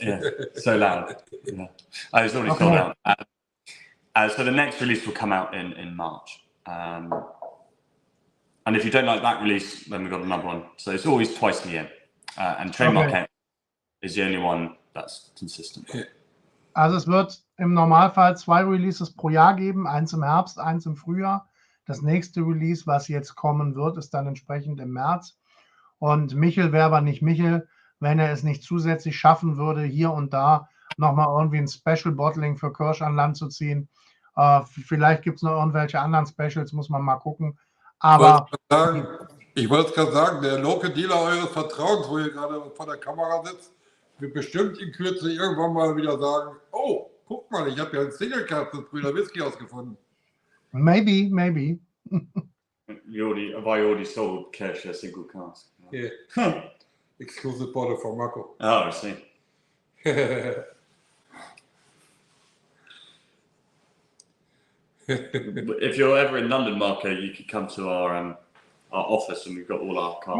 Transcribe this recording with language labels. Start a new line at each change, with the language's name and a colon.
English: Yeah, so loud. Yeah. It's already sold out. So the next release will come out in March. And if you don't like that release, then we've got another one. So it's always twice a year. And Trademark is the only one that's consistent. Yeah. So
German: Also es wird im Normalfall 2 Releases pro Jahr geben, eins im Herbst, eins im Frühjahr. Das nächste Release, was jetzt kommen wird, ist dann entsprechend im März. Und Michel wäre aber nicht Michel, wenn er es nicht zusätzlich schaffen würde, hier und da nochmal irgendwie ein Special Bottling für Kirsch an Land zu ziehen. Vielleicht gibt es noch irgendwelche anderen Specials, muss man mal gucken. Aber ich wollte es gerade sagen, der Local Dealer eures Vertrauens, wo ihr gerade vor der Kamera sitzt, wird bestimmt in Kürze irgendwann mal wieder sagen, oh, guck mal, ich habe ja ein Single Cask des Brüder Whisky ausgefunden.
English: Maybe. Have I already sold Kirsch a single cask? Yeah. Exclusive bottle for Marco. Oh, I see. If you're ever in London, Marco, you could come to our office, and we've got all our casks.